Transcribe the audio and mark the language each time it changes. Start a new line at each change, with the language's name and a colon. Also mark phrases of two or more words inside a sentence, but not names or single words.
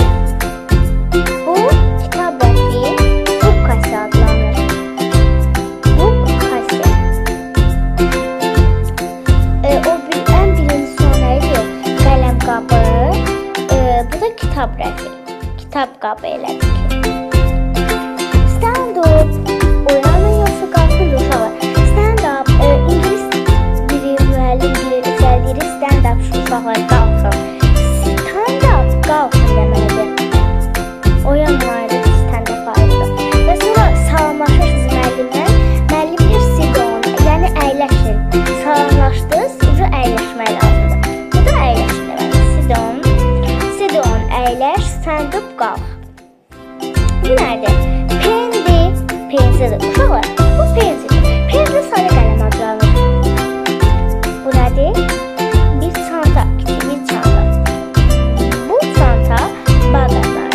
Azerbaijani: Bu kitab rəfi book kası adlanır. Book kası. Ən birinci son nədir? Qələm qabı. Bu da kitab rəfi. Kitab qabı elədik.
English: Stand up.
Azerbaijani: Oyanın yoxsa qalxın uşaqlar.
English: Stand up.
Azerbaijani: İngilis dili müəllim deyir
English: stand up
Azerbaijani: uşaqlar qalxın.
English: Stand up
Azerbaijani: qalxın deməlidir. Oyanın ayrıdır,
English: stand up ayrıdır.
Azerbaijani: Və sonra salamlaşırsınız müəllimdən. Müəllim deyir
English: sit down,
Azerbaijani: yəni əyləşin. Salamlaşdınız, ucu əyləşmək lazımdır. Bu da əyləşin deməli.
English: Sit down. Sit down, əyləş, stand up,
Azerbaijani: qalx. Bu nədir? Pendi, pensildir. Uşaqlar, bu pensildir. Pensil sarı qələm adlanır. Bu nədir? Bir çanta, kiçik bir çanta. Bu çanta bağ adlanır.